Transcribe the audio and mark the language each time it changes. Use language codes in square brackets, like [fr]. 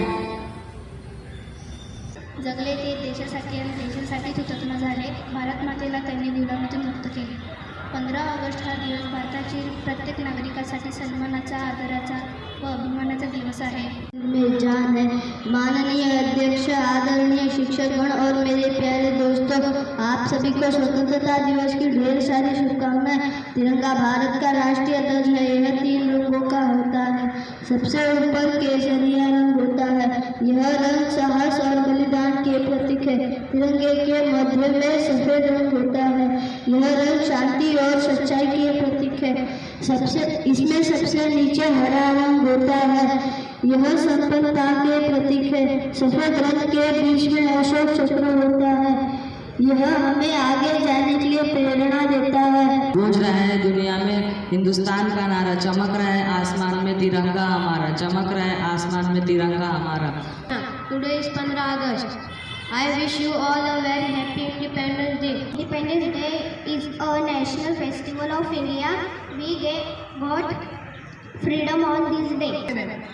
[mr] जगले ते देशासाठी आणि देशासाठीच हुतात्मा झाले. भारत मातेला त्यांनी गुलामीतून मुक्त केले. 15 ऑगस्ट हा दिवस भारतातील प्रत्येक नागरिकासाठी सन्मानाचा, आदराचा व अभिमानाचा दिवस आहे. [hi] में जान है। माननीय अध्यक्ष, आदरणीय शिक्षकगण और मेरे प्यारे दोस्तों, आप सभी को स्वतंत्रता दिवस की ढेर सारी शुभकामनाएं। तिरंगा भारत का राष्ट्रीय ध्वज है। यह 3 रंगों का होता है। सबसे ऊपर केसरिया रंग होता है। यह रंग साहस और बलिदान के प्रतीक है। तिरंगे के मध्य में सफेद रंग होता है। यह रंग शांति और सच्चाई के प्रतीक है। इसमें सबसे नीचे हरा रंग होता है। यह संपन्नता के प्रतीक है। सफेद रंग के बीच में अशोक चक्र होता है। यह हमें आगे जाने के लिए प्रेरणा देता है। गूंज रहा है दुनिया में हिंदुस्तान का नारा, चमक रहा है आसमान में तिरंगा हमारा, चमक रहा है आसमान में तिरंगा हमारा। [en] Today is 15 August. I wish you all a very happy Independence Day. Independence Day is a national festival of India. We got freedom on this day.